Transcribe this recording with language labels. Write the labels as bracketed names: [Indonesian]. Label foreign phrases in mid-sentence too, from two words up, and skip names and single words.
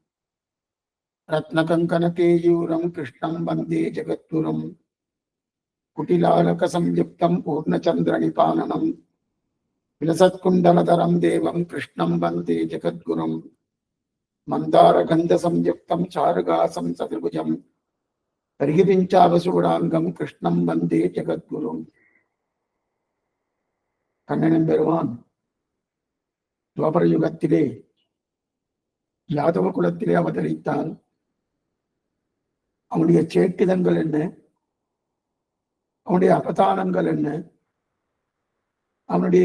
[Sanskrit] रत्नकङ्कणकेयूरं कृष्णं वन्दे जगद्गुरुम् कुटिलालकसंयुक्तं पूर्णचन्द्रनिपाननं विलसत्कुण्डलधरं देवं कृष्णं वन्दे जगद्गुरुम् मन्दारगन्धसंयुक्तं चारुगासं सदृभुजं परिगिपिञ्चावसूडाङ्गं कृष्णं वन्दे जगद्गुरुम्. [Tamil] கண்ணன் பெருமான் துவாபர யுகத்திலே யாதவ குலத்திலே அவதரித்தான். அவனுடைய சேட்டிதங்கள் என்ன, அவனுடைய அவதானங்கள் என்ன, அவனுடைய